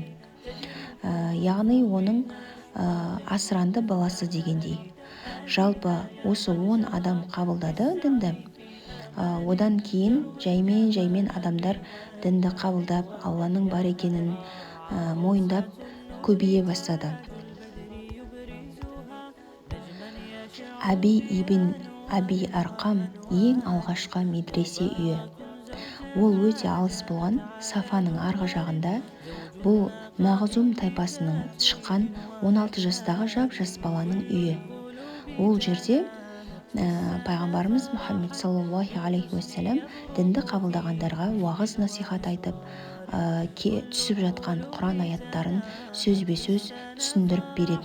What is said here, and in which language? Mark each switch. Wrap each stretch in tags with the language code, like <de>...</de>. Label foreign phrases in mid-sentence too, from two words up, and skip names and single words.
<kk>Яғни оның асыранды баласы дегендей. Жалпы осы 10 адам қабылдады дінді. Одан кейін жаймен адамдар дінді қабылдап, Алланың бар екенін мойындап көбейе бастады. Аби ибн Аби Арқам ең алғашқы медресе үйі. Ол өте алыс болған, Сафаның арғы жағында. Бұл Мағзум тайпасының шыққан 16 жастағы жап-жас баланың үйі. Ол жерде пайғамбарымыз Мұхаммед</kk> <ar>صلى الله عليه وسلم</ar> <kk>дінді қабылдағандарға уағыз насихат айтып, түсіп жатқан Құран аяттарын сөзбе-сөз түсіндіріп беретін.</kk>